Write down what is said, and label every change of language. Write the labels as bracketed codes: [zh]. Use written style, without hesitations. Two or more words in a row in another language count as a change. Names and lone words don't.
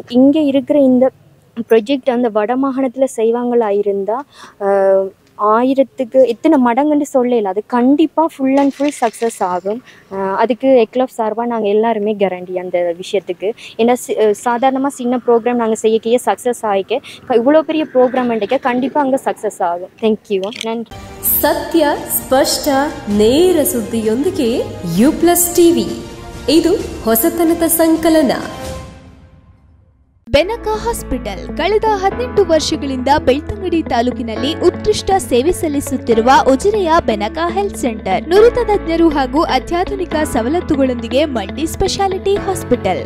[ta] இங்கே இருக்கிற இந்த ப்ரொஜெக்ட் அந்த வட மாகாணத்தில் செய்வாங்களா இருந்தால் 1000க்கு எத்தனை மடங்குன்னு சொல்லல, அது கண்டிப்பாக [en] full and full success [ta] ஆகும். அதுக்கு எக்லப் சார்பாக நாங்கள் எல்லாருமே கேரண்டி அந்த விஷயத்துக்கு. ஏன்னா சாதாரணமாக சின்ன ப்ரோக்ராம் நாங்கள் செய்யக்கையே சக்ஸஸ் ஆகிக்க இவ்வளோ பெரிய ப்ரோக்ராம் பண்ணிக்க கண்டிப்பாக அங்கே [kn] ಸಕ್ಸಸ್ ಆಗುತ್ತೆ. [en] thank you. ನನ್ಗೆ [kn] ಸತ್ಯ ಸ್ಪಷ್ಟ ನೇರ ಸುದ್ದಿಯೊಂದಿಗೆ U+ TV ಇದು ಹೊಸತನದ ಸಂಕಲನ. ಬೆನಕ ಹಾಸ್ಪಿಟಲ್ ಕಳೆದ 18 ವರ್ಷಗಳಿಂದ ಬೆಳ್ತಂಗಡಿ ತಾಲೂಕಿನಲ್ಲಿ ಉತ್ಕೃಷ್ಟ ಸೇವೆ ಸಲ್ಲಿಸುತ್ತಿರುವ ಉಜಿರೆಯ ಬೆನಕ ಹೆಲ್ತ್ ಸೆಂಟರ್ ನುರಿತ ತಜ್ಞರು ಹಾಗೂ ಅತ್ಯಾಧುನಿಕ ಸವಲತ್ತುಗಳೊಂದಿಗೆ [en] multi speciality hospital.